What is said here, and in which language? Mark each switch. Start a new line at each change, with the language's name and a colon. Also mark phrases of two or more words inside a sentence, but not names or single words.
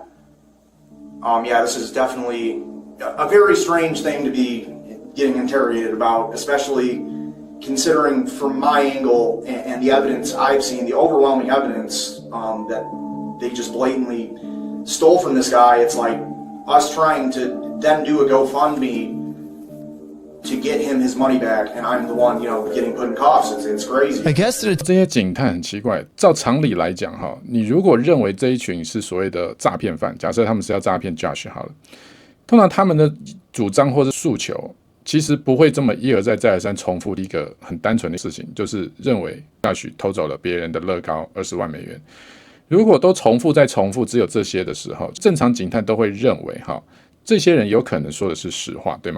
English: Yeah, this is definitely a very strange thing to be getting interrogated about, especially considering from my angle and the evidence I've seen, the overwhelming evidence that they just blatantly stole from this guy. It's like us trying to then do a GoFundMe to get him his money back, and I'm the one, getting put in cuffs. It's crazy. I guess
Chinese: 这些警探很奇怪。照常理来讲，哈，你如果認為這一群是所謂的詐騙犯，假設他們是要詐騙 Josh 好了，通常他們的主張或是訴求，其實不會這麼一而再再而三重複一個很單純的事情，就是認為 Josh 偷走了別人的樂高20萬美元。如果都重複再重複，只有這些的時候，正常警探都會認為，哈，這些人有可能說的是實話，對嗎？